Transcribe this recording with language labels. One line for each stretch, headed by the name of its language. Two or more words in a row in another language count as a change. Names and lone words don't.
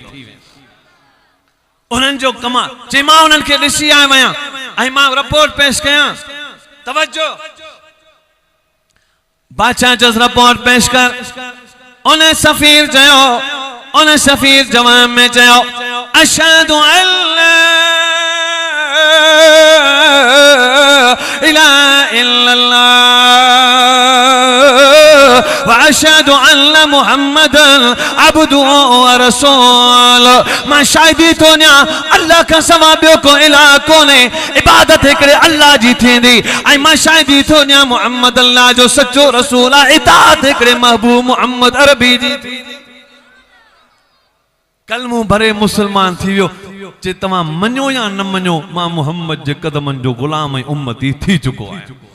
Sindhi: उन्हनि जो कमाल, चई मां उन्हनि खे ॾिसी आयो आहियां ऐं मां रिपोर्ट पेश कयां, तवज्जो बादशाह जो रिपोर्ट पेश कर। उन सफ़ीर चयो, उन सफ़ीर जवाब में चयो
Arabic: أشهد أن لا إله إلا الله وأشهد أن محمدا عبده ورسوله.
Sindhi: मां शाहिदी थो ॾियां अल्लाह खां सवाइ ॿियो को इलाह कोन्हे, इबादत हिकिड़े अल्लाह जी थींदी, ऐं मां शाहिदी थो ॾियां मुहम्मद अल्लाह जो सचो रसूल आहे, इताअत हिकिड़े महबूब मोहम्मद अरबी जी थींदी। कलमो भरे मुसलमान थी वियो, जे तव्हां मञो या न मञो मां मोहम्मद जे कदमनि जो गुलाम ऐं उम्मती थी चुको आहियां।